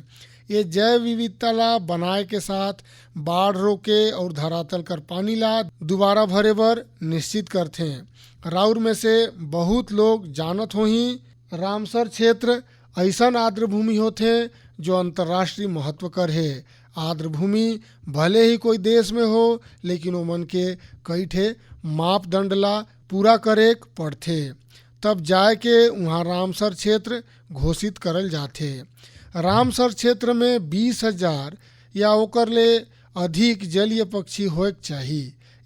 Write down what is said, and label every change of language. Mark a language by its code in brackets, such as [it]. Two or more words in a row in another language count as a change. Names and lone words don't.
[sck] ये जैव विविधता ला बनाए के साथ बाढ़ रोके और धरातल कर पानी ला दोबारा भरे बर निश्चित करते हैं। राउर में से बहुत लोग जानत होही रामसर क्षेत्र ऐसन आर्द्र भूमि होते जो अंतर्राष्ट्रीय महत्व कर है। आर्द्र भूमि भले ही कोई देश में हो लेकिन ओमन के कई ठे मापदंड ला पूरा करे पड़थे। तब जाए के वहाँ रामसर क्षेत्र घोषित करल जाथे। रामसर क्षेत्र में 20,000 या ओकर ले अधिक जलीय पक्षी होएक चाही।